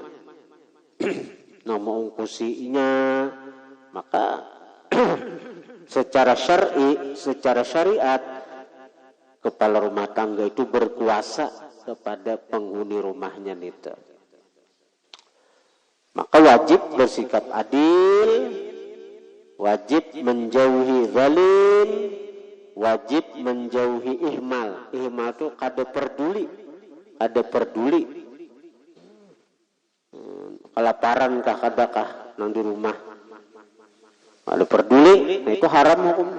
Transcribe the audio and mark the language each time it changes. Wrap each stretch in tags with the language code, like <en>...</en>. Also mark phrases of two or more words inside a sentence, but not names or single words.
<id>Nama ungkusinya, maka secara syar'i, secara syariat, kepala rumah tangga itu berkuasa kepada penghuni rumahnya itu. Maka wajib bersikap adil, wajib menjauhi zalim, wajib menjauhi ihmal.</id> <bjn>Ihmal itu kada peduli, kada peduli. Kelaparan kah kadakah nang di rumah, ada peduli, nah itu haram hukumnya.</bjn>